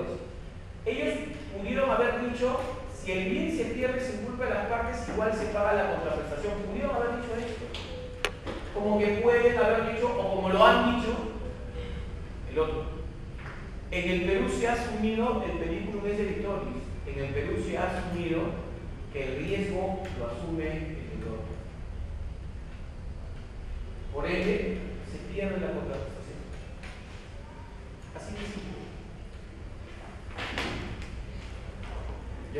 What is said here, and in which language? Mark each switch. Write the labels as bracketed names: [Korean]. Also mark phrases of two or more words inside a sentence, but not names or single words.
[Spanish] Ellos pudieron haber dicho, si el bien se pierde sin culpa de las partes, igual se paga la contraprestación. Pudieron haber dicho esto. Como que pueden haber dicho, o como lo han dicho, el otro. En el Perú se ha asumido el [Latin] periculum esse victoriis. [Spanish] En el Perú se ha asumido que el riesgo lo asume el deudor. Por ende, se pierde la contraprestación. Así de simple. ¿Ya?